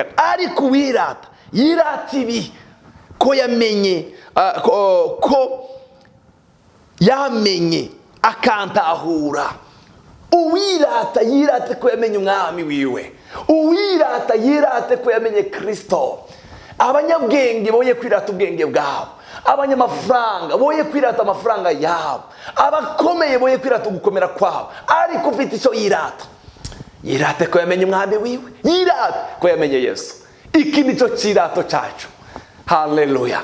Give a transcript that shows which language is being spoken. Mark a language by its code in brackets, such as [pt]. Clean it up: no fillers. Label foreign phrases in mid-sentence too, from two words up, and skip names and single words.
[rn] Ariko wirata yirata ibi ko yamenye ko yamenye akantahura. Uwirata yirate ko yamenye umwami wiwe. Uwirata yirate ko yamenye Kristo. Abanyabwenge boye kwirata ubwenge bwabo. Abanyamafaranga boye kwirata amafaranga yabo. Abakomeye boye kwirata ugukomera kwabo. Ariko ufite icyo yirata, yirate ko yamenye umwami wiwe, yirate ko yamenye Yesu. Iki nico kirato cyacu. Haleluya.